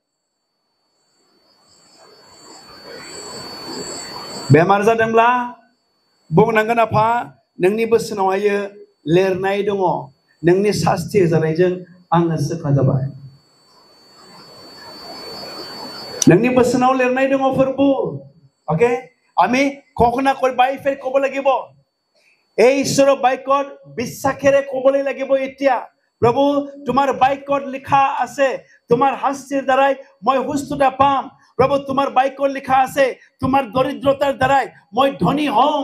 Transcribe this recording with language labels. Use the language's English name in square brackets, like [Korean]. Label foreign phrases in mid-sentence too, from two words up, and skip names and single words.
[Bodo] बेमार जादोंब्ला बुंनांगोन, आफा नोंनि बोसोनावहायो लिरनाय दङ, नोंनि सास्ति जानायजों आङो सोखा जाबाय। नोंनि बोसोनाव लिरनाय दङ फोरबु। ओके, [Assamese] আমি ঘোষণা কৰি বাই ফেৰ ক'ব লাগিব। এই ঈশ্বৰৰ বাক্যত বিশ্বাসেৰে ক'বলৈ লাগিব। এতিয়া প্ৰভু তোমাৰ বাক্যত লিখা আছে, তোমাৰ শাস্তিৰ দ্বাৰাই মই সুস্থতা পাম। প্ৰভু তোমাৰ বাক্যত লিখা আছে, তোমাৰ দৰিদ্ৰতাৰ দ্বাৰাই মই ধনী হ'ম।